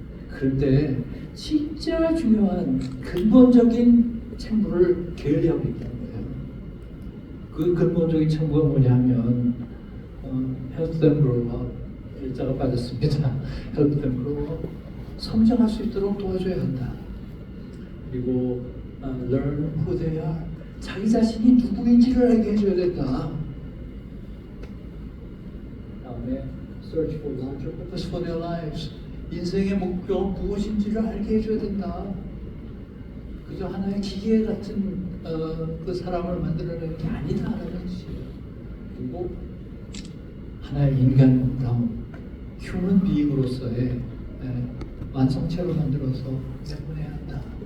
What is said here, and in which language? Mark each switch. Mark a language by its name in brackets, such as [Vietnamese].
[Korean] 그런데 진짜 중요한 근본적인 책무를 게을리하고 있다는 거예요. 그 근본적인 책무가 뭐냐면 [English] Help them grow up. [Korean] 일자가 빠졌습니다. [English] Help them grow up. [Korean] 성장할 수 있도록 도와줘야 한다. [English] 그리고 learn who they are. [Korean] 자기 자신이 누구인지를 알게 해줘야 된다. [English] 다음에 search for larger purpose for their lives. [Korean] 인생의 목표 무엇인지를 알게 해줘야 된다. 그저 하나의 기계 같은 그 사람을 만들어내는 게 아니다라는 뜻이에요. 그리고 하나의 인간다운 휴먼 비잉으로서의 완성체로 만들어서 내보내야 한다.